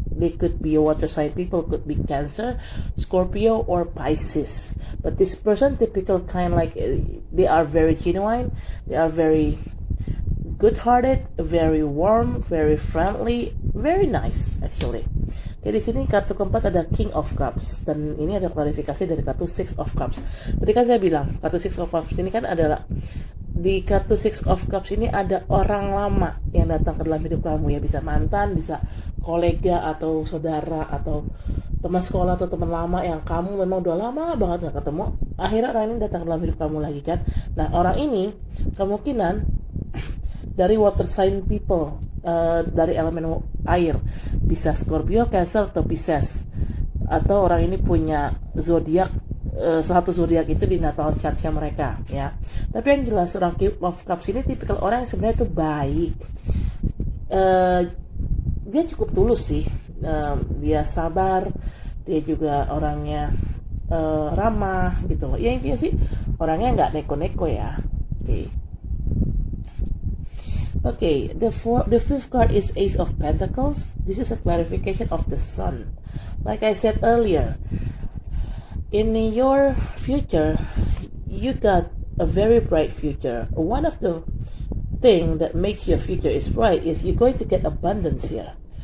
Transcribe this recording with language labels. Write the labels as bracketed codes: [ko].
[en] They could be a water sign people, could be Cancer, Scorpio, or Pisces. But this person, typical kind, like they are very genuine, they are very good-hearted, very warm, very friendly, very nice actually. [id] Oke, di sini kartu keempat ada King of Cups, dan ini ada klarifikasi dari kartu Six of Cups. Tadi kan saya bilang kartu Six of Cups ini kan adalah di kartu Six of Cups ini ada orang lama yang datang ke dalam hidup kamu, ya bisa mantan, bisa kolega atau saudara atau teman sekolah atau teman lama yang kamu memang udah lama banget gak ketemu, akhirnya orang ini datang ke dalam hidup kamu lagi kan. Nah orang ini kemungkinan dari water sign people, dari elemen air, bisa Scorpio, Cancer, atau Pisces, atau orang ini punya zodiak, satu zodiak itu di natal chart-nya mereka ya. Tapi yang jelas orang King of Cups ini tipikal orang yang sebenarnya itu baik, dia cukup tulus sih, dia sabar, dia juga orangnya ramah gitu loh ya, intinya sih orangnya nggak neko-neko ya. [en] Okay, the fifth card is Ace of Pentacles. This is a clarification of the Sun. Like I said earlier, in your future, you got a very bright future. One of the thing that makes your future is bright is you're going to get abundance here.